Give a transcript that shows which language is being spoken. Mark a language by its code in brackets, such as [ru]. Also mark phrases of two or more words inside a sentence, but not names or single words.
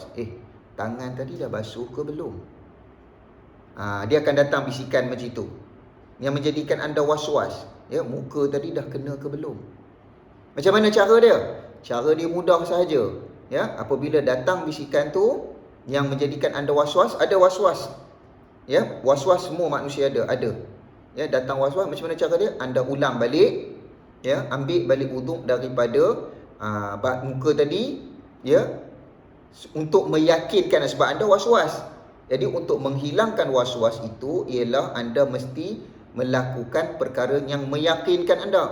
[ms] Tangan tadi dah basuh ke belum? Dia akan datang bisikan macam itu yang menjadikan anda was-was. Ya, muka tadi dah kena ke belum? Macam mana cara dia? Cara dia mudah sahaja. Ya, apabila datang bisikan tu yang menjadikan anda was-was, ada was-was. Ya, was-was semua manusia ada. Ya, datang was-was, macam mana cara dia? Anda ulang balik. Ya, ambil balik wuduk daripada muka tadi. Ya, untuk meyakinkan, sebab anda was-was. Jadi untuk menghilangkan was-was itu ialah anda mesti melakukan perkara yang meyakinkan anda.